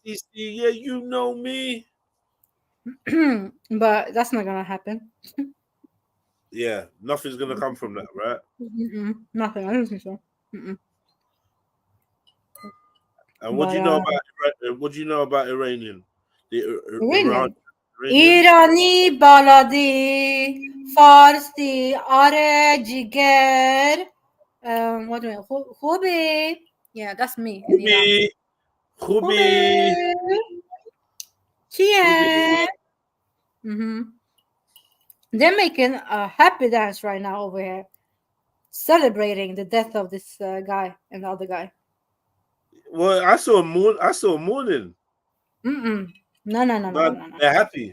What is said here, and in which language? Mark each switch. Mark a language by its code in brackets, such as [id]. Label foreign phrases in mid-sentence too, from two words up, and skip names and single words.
[en] ICC. Yeah, you know me. But that's not gonna happen. Yeah, nothing's gonna come from that, right? Nothing. I don't think so. And what do you know about what do you know about Iranian? Iranian. [fa] ایرانی بالادی فارسی آره جیگر [en] what do I خوبی yeah that's me in Iran. [fa] خوبی [en] چیه they're making a happy dance right now over here, celebrating the death of this guy and the other guy. Well, I saw a mourning. No. They're happy.